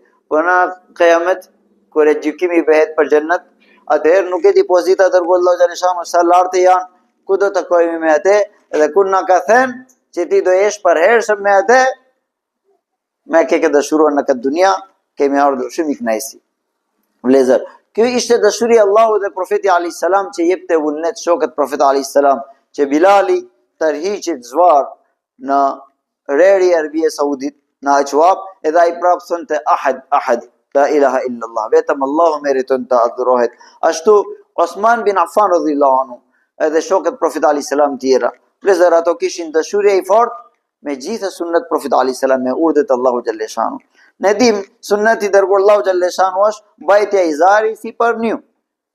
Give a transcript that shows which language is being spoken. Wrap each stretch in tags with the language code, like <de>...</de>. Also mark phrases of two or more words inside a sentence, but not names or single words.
<sq>Por në kiamet, kur e gjykimi bëhet për xhennet, atëherë nuk e di pozita dërguar Allahu</sq> <ar>جل شأنه</ar> <sq>sa lartë janë, ku do të takojmë me atë, edhe kur na ka thënë që ti do jesh për hershëm me atë, me ke dashuruar në këtë dunja, kemi ardhur shumë i kënaqësi. Vlezër, kjo ishte dashuria Allahu dhe Profeti</sq> <ar>عليه السلام</ar> <sq>që jepte vullnet shokët Profetit</sq> <ar>عليه السلام,</ar> <sq>që Bilali tërhiqet zvar në reri e Arabia Saudit, në Aqwab, edhe ai prapë thonte</sq> <ar>أحد أحد لا إله إلا الله,</ar> <sq>vetëm Allahu meriton të adhurohet. Ashtu Osman bin Affan</sq> <ar>رضي الله عنه,</ar> <sq>edhe shokët Profetit</sq> <ar>عليه السلام</ar> <sq>tjera. Vlezër, ato kishin dashuri e fortë me gjithë sunnet Profetit</sq> <ar>عليه السلام,</ar> <sq>me urdhët Allahu</sq> <ar>جل شأنه.</ar> <sq>Ne dim sunneti dërguar Allahu</sq> <ar>جل شأنه</ar> <sq>është mbajtja e izari sipër një.</sq>